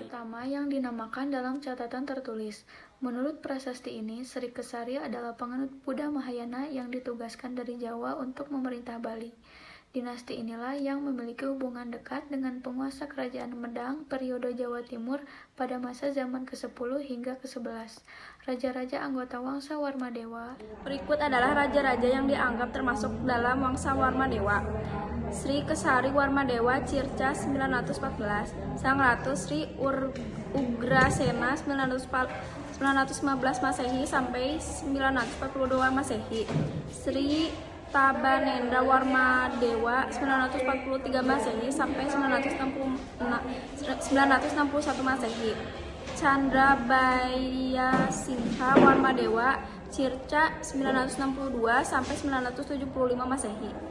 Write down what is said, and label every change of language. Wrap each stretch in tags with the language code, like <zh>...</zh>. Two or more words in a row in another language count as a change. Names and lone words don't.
<id>Pertama yang dinamakan dalam catatan tertulis. Menurut prasasti ini, Sri Kesari adalah penganut Buddha Mahayana yang ditugaskan dari Jawa untuk memerintah Bali. Dinasti inilah yang memiliki hubungan dekat dengan penguasa kerajaan Medang periode Jawa Timur pada masa zaman ke-10 hingga ke-11. Raja-raja anggota Wangsa Warmadewa. Berikut adalah raja-raja yang dianggap termasuk dalam Wangsa Warmadewa. Sri Kesari Warmadewa Circa 914, Sang Ratu Sri Ugrasena 915 Masehi sampai 942 Masehi. Sri Tabanendra Warmadewa 943 Masehi sampai 961 Masehi. Chandra Bayasingha Warmadewa Circa 962 sampai 975 Masehi.</id>